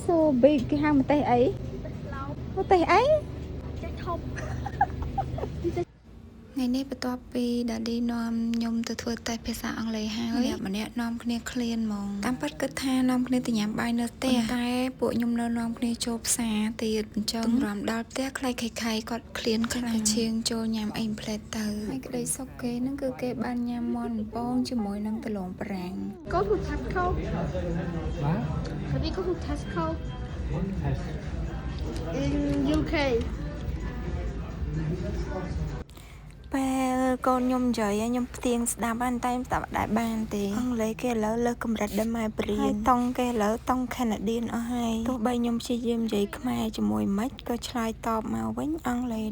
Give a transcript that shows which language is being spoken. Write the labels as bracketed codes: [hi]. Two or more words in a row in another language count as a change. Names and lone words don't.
[en] so big [km] គេហៅម្ទេសអីម្ទេសអីចេះធំថ្ងៃនេះបន្ទាប់ពីដាឌីនាំខ្ញុំទៅធ្វើតេស្តភាសាអង់គ្លេសហើយម្នាក់នាំគ្នាឃ្លានហ្មងតាមពិតគិតថានាំគ្នាទៅញ៉ាំបាយនៅផ្ទះតែពួកខ្ញុំនៅនាំគ្នាចូលផ្សារទៀតអញ្ចឹងរំដល់ផ្ទះខ្លៃៗគាត់ឃ្លានខ្លាំងឈៀងចូលញ៉ាំអីផ្លែតទៅហើយក្តីសុខគេហ្នឹងគឺគេបានញ៉ាំមាន់បំពងជាមួយនឹងដលងប្រាំង [en] Go to Tesco. What? Have you go to Tesco Yes. in UK? [km] ពេលកូនខ្ញុំនិយាយខ្ញុំផ្ទៀងស្ដាប់តែស្ដាប់ដែរបានទេអង់គ្លេសគេឥឡូវលើសកម្រិតដល់ម៉ែព្រានហើយតង់គេឥឡូវតង់ Canadian អស់ហើយទោះបីខ្ញុំព្យាយាមនិយាយខ្មែរជាមួយម៉េចក៏ឆ្លើយតបមកវិញអង់គ្លេស